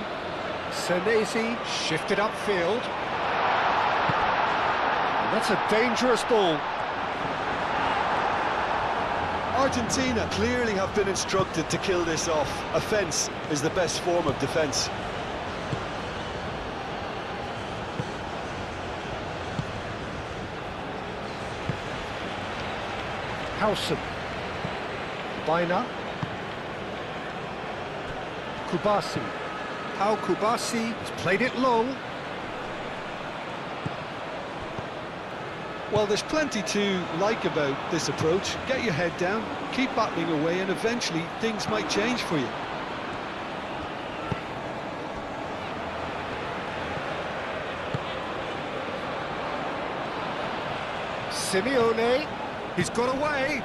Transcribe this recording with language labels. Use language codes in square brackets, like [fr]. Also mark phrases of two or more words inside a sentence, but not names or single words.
[en] Senesi shifted upfield. And that's a dangerous ball. Argentina clearly have been instructed to kill this off. Offence is the best form of defence. Howson. Baina. Kubasi. Pau Kubasi has played it long. Well, there's plenty to like about this approach. Get your head down, keep battling away, and eventually things might change for you. Simeone, he's got away.